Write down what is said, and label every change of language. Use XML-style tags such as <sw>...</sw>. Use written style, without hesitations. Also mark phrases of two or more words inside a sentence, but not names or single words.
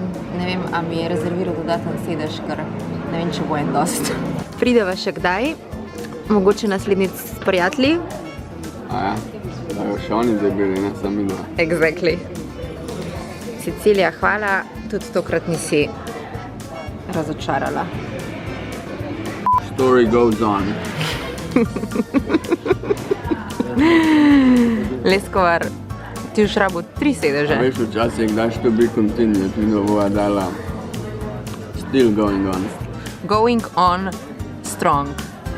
<sl>Ne vem, a mi je rezerviral dodaten sedež, ker ne vem, če bo en dost. Prideva še kdaj? Mogoče naslednjič s prijatelji? A ja, da jo še oni zdaj bili, ne sami dva. Exactly. Sicilija, hvala, tudi tokrat nisi razočarala.</sl> <en>Story goes on.</en> <sl>Leskovar, ti už rabu 3 sedeže. A veš, včasih daš</sl> <en>to be continued,</en> <sl>mi bova dala</sl> <en>still going on. Going on strong.</en>